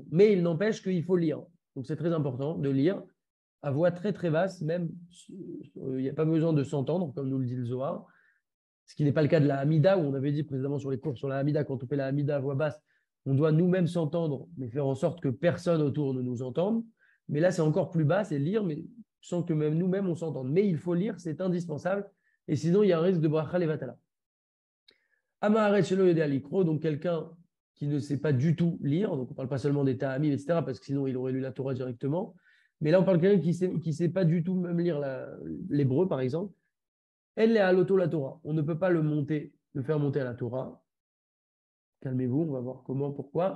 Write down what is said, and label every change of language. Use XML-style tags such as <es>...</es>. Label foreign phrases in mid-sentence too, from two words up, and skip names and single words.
<fr>Mais il n'empêche qu'il faut lire. Donc c'est très important de lire à voix très basse, même il n'y a pas besoin de s'entendre, comme nous le dit le Zohar, ce qui n'est pas le cas de la Hamida, où on avait dit précédemment sur les cours sur la Hamida, quand on fait la Hamida à voix basse, on doit nous-mêmes s'entendre, mais faire en sorte que personne autour ne nous entende. Mais là, c'est encore plus bas, c'est lire, mais sans que même nous-mêmes on s'entende. Mais il faut lire, c'est indispensable, et sinon il y a un risque de</fr> <he>ברכה לבטלה. עם הארץ שלא יודע לקרוא,</he> <fr>donc quelqu'un qui ne sait pas du tout lire, donc on ne parle pas seulement des ta'amim, etc., parce que sinon il aurait lu la Torah directement, mais là on parle de quelqu'un qui ne sait pas du tout même lire l'hébreu, par exemple. Elle est à l'auto la Torah. On ne peut pas le faire monter à la Torah. Calmez-vous, on va voir comment, pourquoi.</fr>